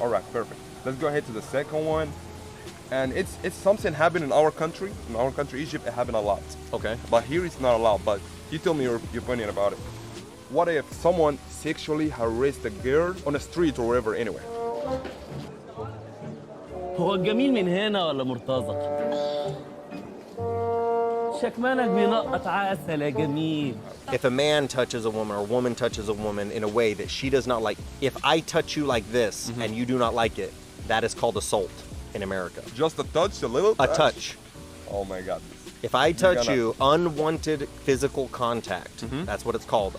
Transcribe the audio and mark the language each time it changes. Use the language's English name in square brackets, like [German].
[English] All right, perfect. Let's go ahead to the second one. And it's something happened in our country. In our country, Egypt, it happened a lot. Okay. But here it's not allowed. But you tell me your opinion about it. What if someone sexually harassed a girl on the street or wherever, anywhere? [Arabic] هو الجميل من هنا ولا مرتضى؟ شكمانك بينقط عسل يا جميل. [English] If a man touches a woman or a woman touches a woman in a way that she does not like, if I touch you like this and you do not like it, that is called assault in America. Just a touch, a little A touch. Oh my God. If I touch gonna- you, unwanted physical contact, that's what it's called.